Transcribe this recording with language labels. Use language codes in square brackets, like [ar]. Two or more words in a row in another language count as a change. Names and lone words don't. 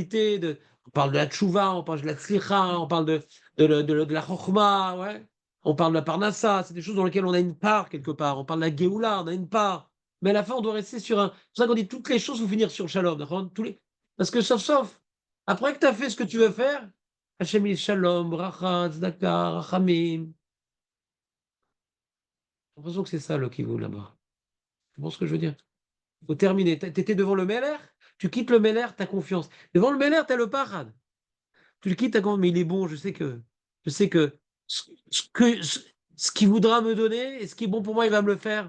[fr] On parle de la tchouva, on parle de la tzlicha, on parle de la chokhmah, ouais. On parle de la parnassa, c'est des choses dans lesquelles on a une part quelque part. On parle de la geoula, on a une part. Mais à la fin, on doit rester sur un. C'est pour ça qu'on dit toutes les choses vont finir sur le shalom, d'accord. Parce que sauf, après que tu as fait ce que tu veux faire, Hachem il [he] שלום ברכה צדקה רחמים. [fr] J'ai l'impression que c'est ça le kivoun là-bas. Tu vois ce que je veux dire? Il faut terminer. Tu étais devant le Meler, tu quittes le Meler, tu as confiance. Devant le Meler, tu as le parad. Tu le quittes, t'as confiance. Mais il est bon, je sais que ce qu'il voudra me donner et ce qui est bon pour moi, il va me le faire.